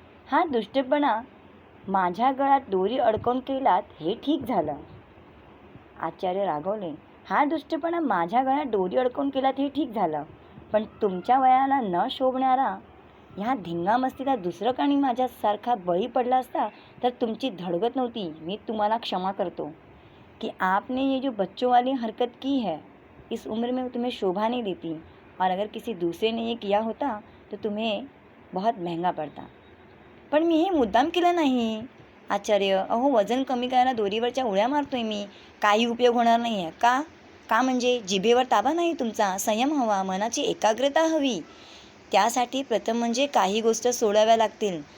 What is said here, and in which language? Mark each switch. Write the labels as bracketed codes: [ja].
[mr] हा दुष्टपणा माझ्या गळ्यात दोरी अडकवून केलात हे ठीक झालं. आचार्य रागवले. हा दुष्टपणा माझ्या गळ्यात दोरी अडकवून केलात हे ठीक झालं, पण तुमच्या वयाला न शोभणारा ह्या धिंगामस्तीला दुसरं काणी माझ्यासारखा बळी पडला असता तर तुमची धडगत नव्हती. मी तुम्हाला क्षमा करतो [hi] कि आपने ये जो बच्चों वाली हरकत की है इस उम्र में तुम्हें शोभा नहीं देती, और अगर किसी दूसरे ने ये किया होता तो तुम्हें बहुत महंगा पड़ता. [mr] पण मी हे मुद्दाम केलं नाही. आचार्य, अहो, वजन कमी करायला दोरीवरच्या उड्या मारतोय मी. काही उपयोग होणार नाही आहे. का म्हणजे जिभेवर ताबा नाही तुमचा. संयम हवा, मनाची एकाग्रता हवी. त्यासाठी प्रथम म्हणजे काही गोष्ट सोडाव्या लागतील.